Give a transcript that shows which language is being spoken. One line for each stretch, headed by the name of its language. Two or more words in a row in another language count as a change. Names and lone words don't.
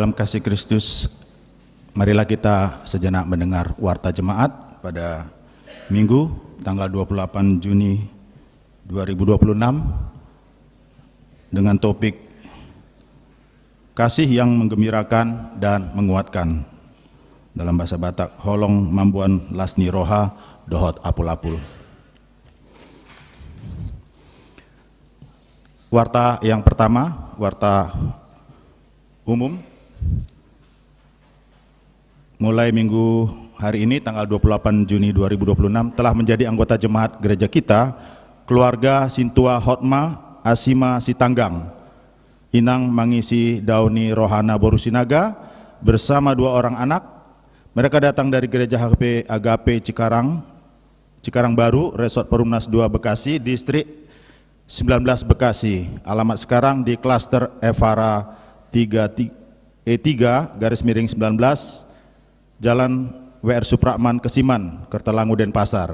Indonesian: dalam kasih Kristus, marilah kita sejenak mendengar warta jemaat pada Minggu tanggal 28 Juni 2026 dengan topik kasih yang menggembirakan dan menguatkan. Dalam bahasa Batak,
Batak Toba: holong mambuan lasni roha dohot apul-apul.
Indonesian: Warta yang pertama, warta umum, mulai minggu hari ini tanggal 28 Juni 2026 telah menjadi anggota jemaat gereja kita keluarga Sintua Hotma Asima Sitanggang Inang Mangisi Dauni Rohana Borusinaga bersama 2 orang anak. Mereka datang dari gereja HP Agape Cikarang Baru, Resort Perumnas 2 Bekasi, distrik 19 Bekasi. Alamat sekarang di klaster Evara 3E3/19 Jalan WR Supratman Kesiman, Kertalangu, Denpasar.